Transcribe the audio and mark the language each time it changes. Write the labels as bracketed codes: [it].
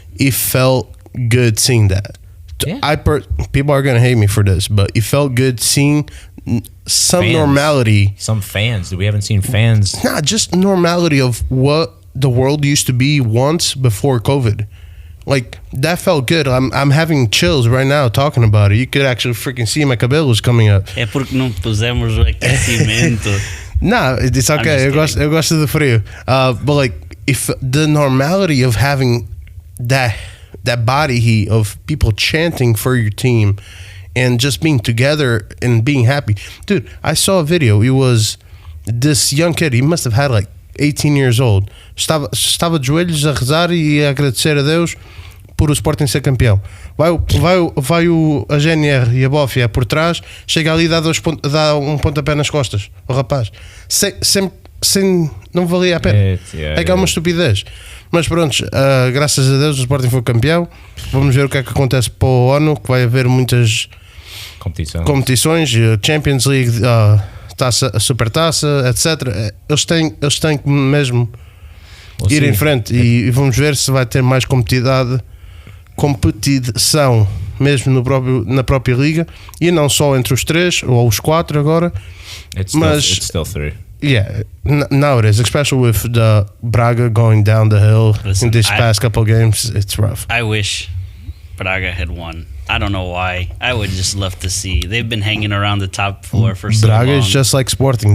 [en] It felt good seeing that. Yeah. People are gonna hate me for this, but it felt good seeing some normality. Some fans. We haven't seen fans. Not just normality of what the world used to be once before COVID. like that felt good. I'm having chills right now talking about it. You could actually freaking see my [pt] cabelos [en] coming up. [pt] É porque não pusemos o aquecimento. [en] Nah, it's okay. [pt] Eu gosto do frio. [en] But like, if the normality of having that body heat of people chanting for your team and just being together and being happy. Dude, I saw a video. It was this young kid. He must have had like 18 years old. [pt] Estava de joelhos a rezar e a agradecer a Deus por o Sporting ser campeão. Vai a GNR e a Bófia por trás, chega ali e dá um pontapé nas costas, o rapaz. Sem não valia a pena. É uma estupidez. Mas pronto, graças a Deus o Sporting foi campeão. Vamos ver o que é que acontece para o ONU, que vai haver muitas competições, Champions League, taça, supertaça, etc. Eles têm que mesmo ir em frente e vamos ver se vai ter mais competição mesmo na própria liga, e não só entre os 3 ou os 4 agora. [en] It's still 3. Yeah, now it is, especially with the Braga going down the hill. In these past couple of games. It's rough. I wish Braga had won. I don't know why. I would just love to see. They've been hanging around the top 4 for so long. Braga is just like Sporting.